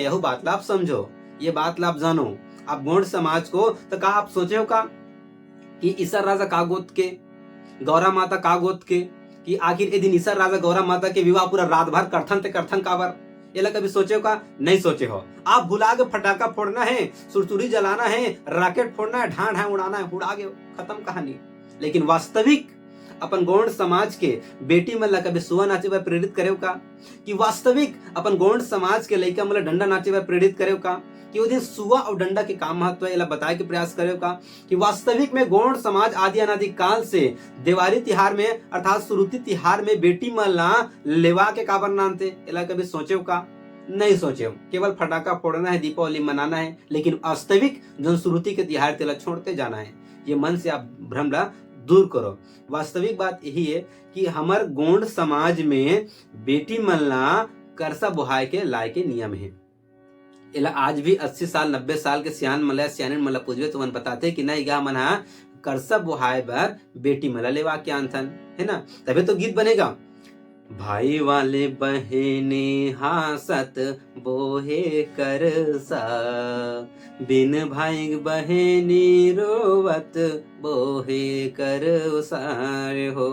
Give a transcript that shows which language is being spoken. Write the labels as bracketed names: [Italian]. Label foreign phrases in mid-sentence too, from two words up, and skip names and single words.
[Chhattisgarhi] यह बात ला आप समझो, ये बात ला आप जानो। आप गोंड समाज को तो का आप सोचे हो का कि ईसा राजा का गोत के, गौरा माता का गोत के, कि आखिर ए दिन ईसा राजा गौरा माता के विवाह पूरा रात भर करथन काबर, ये कभी सोचे हो का? नहीं सोचे हो। आप भुला के फटाका फोड़ना है, सुरसुरी जलाना है, रॉकेट फोड़ना है, ढां ढां उड़ाना है, उड़ा के खत्म कहानी। लेकिन वास्तविक अपन गौंड समाज के बेटी मन ला कभी सुआ नाचे बर प्रेरित करे का? कि वास्तविक अपन गौंड समाज के लइका मन ला डंडा नाचे बर प्रेरित करे का? कि वो दिन सुआ और डंडा के काम महत्व है बताए के प्रयास करे का? कि वास्तविक में गौंड समाज आदि अनादि काल से दिवाली तिहार में अर्थात श्रुति तिहार में बेटी मन ला लेवा के काबर नानते, एला कभी सोचे का? नहीं सोचे। केवल फटाका फोड़ना है, दीपावली मनाना है, लेकिन वास्तविक जो श्रुति के तिहार तेला छोड़ते जाना है। ये मन से आप भ्रम ला दूर करो। वास्तविक बात यही है कि हमार गोंड समाज में बेटी मन ला करसा बुहाय के लाए के नियम है। एला आज भी 80 साल 90 साल के सियान मला सियानिन मला पूछवे तो मन बताते कि नहीं गा मन हा करसा बुहाय बर बेटी मला लेवा के आनथन, है ना? तभी तो गीत बनेगा। भाई वाले बहने हासत बोहे करसा, बिन भाई बहनी रोवत बोहे करसा हो।